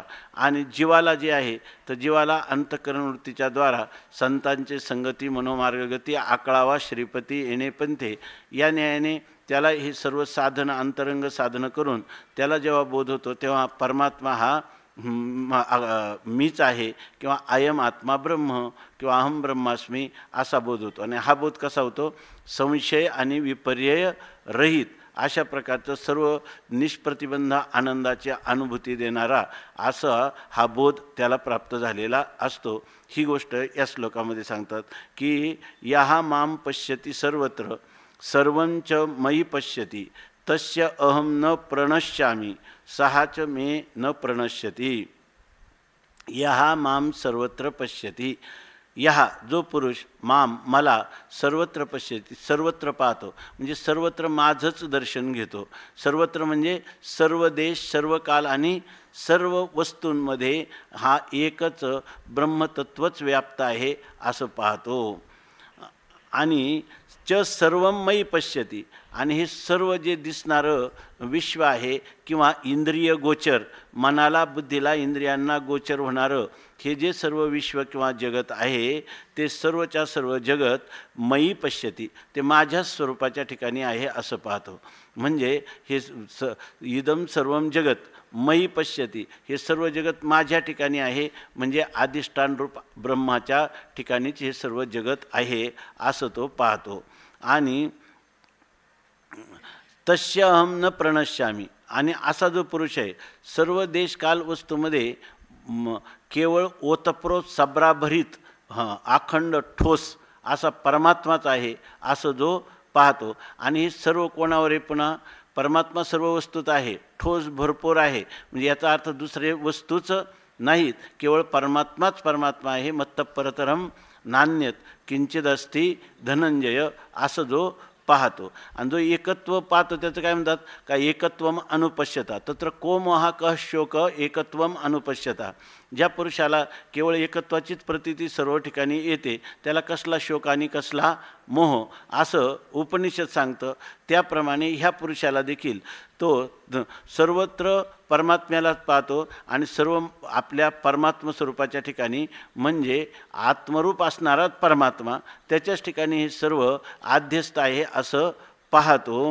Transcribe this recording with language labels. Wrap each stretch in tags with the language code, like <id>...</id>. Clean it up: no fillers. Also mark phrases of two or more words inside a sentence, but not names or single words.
<mr>आणि जीवाला जे आहे तर जीवाला अंतःकरण वृत्तीच्या द्वारा संतांचे संगती मनोमार्गगती आकळावा श्रीपती येणे पंथे या न्यायाने त्याला हे सर्व साधनं अंतरंग साधनं करून त्याला जेव्हा बोध होतो तेव्हा परमात्मा हा मीच आहे किंवा</mr> <sa>अयम आत्मा ब्रह्म</sa> <mr>किंवा</mr> <sa>अहम ब्रह्मास्मी</sa> <mr>असा बोध होतो. आणि हा बोध कसा होतो? संशय आणि विपर्यय रहित अशा प्रकारचं सर्व निष्प्रतिबंध आनंदाची अनुभूती देणारा असा हा बोध त्याला प्राप्त झालेला असतो. ही गोष्ट या श्लोकामध्ये सांगतात की</mr> <sa>यहा माम पश्यति सर्वत्र सर्वंच मयि पश्यति तस्य अहम न प्रणश्यामि सहाच मे न प्रणश्यति. यहा माम सर्वत्र पश्यति.</sa> <mr>यहा जो पुरुष माम मला</mr> <sa>सर्वत्र पश्यति</sa> <mr>सर्वत्र पाहतो म्हणजे सर्वत्र माझंच दर्शन घेतो. सर्वत्र म्हणजे सर्व देश सर्व काल आणि सर्व वस्तूंमध्ये हा एकच ब्रह्मतत्वच व्याप्त आहे असं पाहतो. आणि</mr> <sa>च सर्वं मयि पश्यति</sa> <mr>आणि हे सर्व जे दिसणारं विश्व आहे किंवा इंद्रिय गोचर मनाला बुद्धीला इंद्रियांना गोचर होणारं हे जे सर्व विश्व किंवा जगत आहे ते सर्वच्या सर्व</mr> <sa>जगत मयि पश्यति</sa> <mr>ते माझ्या स्वरूपाच्या ठिकाणी आहे असं पाहतो. म्हणजे हे</mr> <sa>इदम सर्वम जगत मयि पश्यति</sa> <mr>हे सर्व जगत माझ्या ठिकाणी आहे म्हणजे अधिष्ठान रूप ब्रह्माच्या ठिकाणीच हे सर्व जगत आहे असं तो पाहतो. आणि</mr> <sa>तस्य अहम न प्रणश्यामी</sa> <mr>आणि असा जो पुरुष आहे सर्व देश काल वस्तूमध्ये केवळ ओतप्रोत सब्राभरीत अखंड ठोस असा परमात्माच आहे असं जो पाहतो. आणि हे सर्व कोणावर आहे? पुन्हा परमात्मा सर्व वस्तूत आहे ठोस भरपूर आहे म्हणजे याचा अर्थ दुसरे वस्तूच नाहीत केवळ परमात्माच परमात्मा आहे.</mr> <sa>मत्त परतरम नान्यत किंचित अस्ति धनंजय</sa> <mr>असं जो पाहतो. आणि जो एकत्व पाहतो त्याचं काय म्हणतात का</mr> <sa>एकत्वम अनुपश्यता तत्र को मोहा कः शोक एकत्वम अनुपश्यता.</sa> <mr>ज्या पुरुषाला केवळ एकत्वाचीच प्रतीती सर्व ठिकाणी येते त्याला कसला शोक आणि कसला मोह असं उपनिषद सांगतं. त्याप्रमाणे ह्या पुरुषाला देखील तो सर्वत्र परमात्म्यालाच पाहतो आणि सर्व आपल्या परमात्म स्वरूपाच्या ठिकाणी म्हणजे आत्मरूप असणाराच परमात्मा त्याच्याच ठिकाणी हे सर्व आध्यस्थ आहे असं पाहतो.</mr>